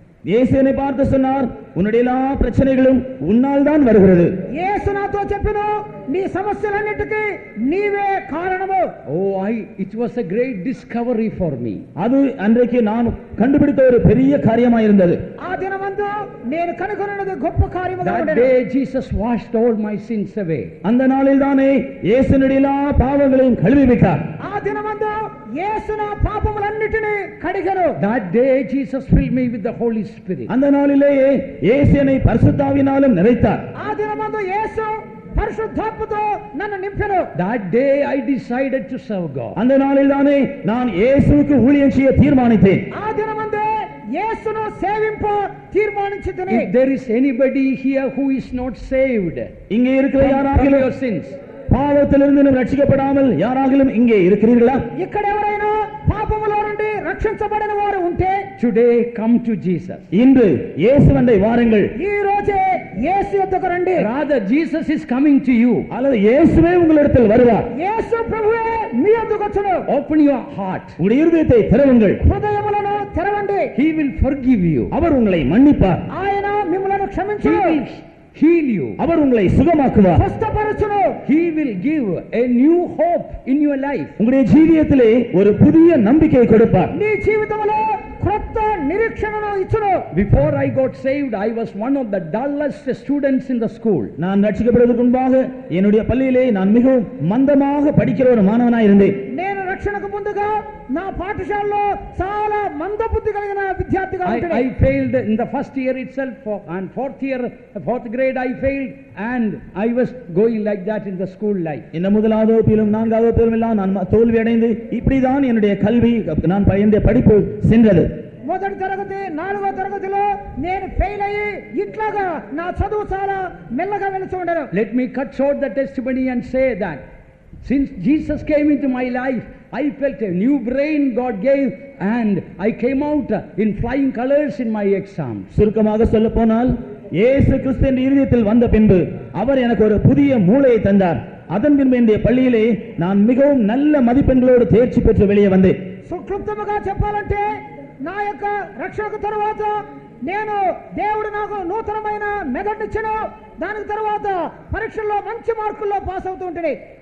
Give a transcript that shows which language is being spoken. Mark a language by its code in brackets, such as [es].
[ta] இயேசு என்னை பார்த்து சொன்னார், உன்னுடைய எல்லா பிரச்சனைகளும் உன்னால் தான் வருகிறது. [te] యేసు నాతో చెప్పెను, నీ సమస్యలన్నిటికీ నీవే కారణము. [en] Oh, it was a great discovery for me. [ta] அது அன்றைக்கு நான் கண்டுபிடித்த ஒரு பெரிய காரியமாக இருந்தது. [te] ఆ దినమందు నేను కనుగొన్నది గొప్ప కార్యముగా [en] That [te] ఉండెను. [en] day Jesus washed all my sins away. [ta] அந்த நாளில் தானே இயேசுனுடைய எல்லா பாவங்களையும் கழுவி விட்டார். [te] ఆ దినమందు యేసు నా పాపములన్నిటిని కడిగెను. [en] That day Jesus filled me with the Holy Spirit. [ta] அந்த நாளிலேயே இயேசு என்னை பரிசுத்த ஆவியினாலும் நிறைத்தார். [te] ఆ దినమందు యేసు పరిశుద్ధాత్మతో నన్ను నింపెను. [en] That day I decided to serve God. [ta] அந்த நாளில் தானே நான் இயேசுவுக்கு ஊழியம் செய்ய தீர்மானித்தேன். [te] ఆ దినమందే యేసును సేవింప తీర్మానించితిని. [en] If there is anybody here who is not saved [ta] இங்கே இருக்கிற [en] from [ta] யாராகிலும் [en] your sins, [ta] பாவத்திலிருந்து ரட்சிக்கப்படாமல் யாராகிலும் இங்கே இருக்கிறீர்களா? [te] ఇక్కడ ఎవరైనా పాపములో నుండి రక్షించబడిన వారు ఉంటే [en] today come to Jesus. [ta] இன்று இயேசுவண்டை வாருங்கள். [te] ఈ రోజే యేసు యొద్దకు రండి. [en] Rather, Jesus is coming to you. [ta] அல்லது இயேசுவே உங்களிடத்தில் வருவார். [te] యేసు ప్రభువే మీ యొద్దకు వచ్చును. [en] Open your heart. [ta] உங்களுடைய இருதயத்தை திறவுங்கள். [te] హృదయములను తెరవండి. [en] He will forgive you. [ta] அவர் உங்களை மன்னிப்பார். [te] ఆయన మిమ్మల్ని [en] He [te] క్షమించును. [en] will heal you. [ta] அவர் உங்களை சுகமாக்குவார். [te] స్వస్థపరచును. [en] He will give a new hope in your life. [ta] உங்களுடைய ஜீவியத்திலே ஒரு புதிய நம்பிக்கையை கொடுப்பார். [te] నీ జీవితంలో క్రొత్త నిరీక్షణను ఇచ్చును. [en] Before I got saved, I was one of the dullest students in the school. [ta] நான் ரட்சிக்கப்படுவதற்கு முன்பாக என்னுடைய பள்ளியிலே நான் மிகவும் மந்தமாக படிக்கிற ஒரு மாணவனாய் இருந்தேன். [te] నేను రక్షణకు ముందుగా నా పాఠశాలలో చాలా మందబుద్ధి కలిగిన విద్యార్థిగా [en] I [te] ఉండే. [en] failed in the first year itself, and fourth grade I failed, and I was going like that in the school life. [ta] இந்த முதலாவது வகுப்பிலும் நான்காவது வகுப்பிலும் எல்லாம் நான் தோல்வி அடைந்து இப்படிதான் என்னுடைய கல்வி நான் என்னுடைய படிப்பு சென்றது. [te] మొదటి తరగతి 4వ తరగతిలో నేను ఫెయిల్ అయ్యి ఇట్లాగా నా చదువు చాలా మెల్లగా వెళుతూ ఉండను. [en] Let me cut short the testimony and say that since Jesus came into my life, I felt a new brain God gave, and I came out in flying colors in my exams. [ta] சுருக்கமாக சொல்ல போனால் இயேசு கிறிஸ்து என்ற இருதயத்தில் வந்த பின்பு அவர் எனக்கு ஒரு புதிய மூளையை தந்தார். அதன் பின்பு என்னுடைய பள்ளியிலே நான் மிகவும் நல்ல மதிப்பெண்களோடு தேர்ச்சி பெற்று வெளியே வந்தேன். [te] సుక్లుప్తముగా చెప్పాలంటే నా యొక్క రక్షణకు తరువాత నేను దేవుడు నాకు నూతనమైన మెదడునిచ్చెను. దానికి తరువాత పరీక్షల్లో మంచి మార్కుల్లో పాస్ అవుతూ ఉంటేనే.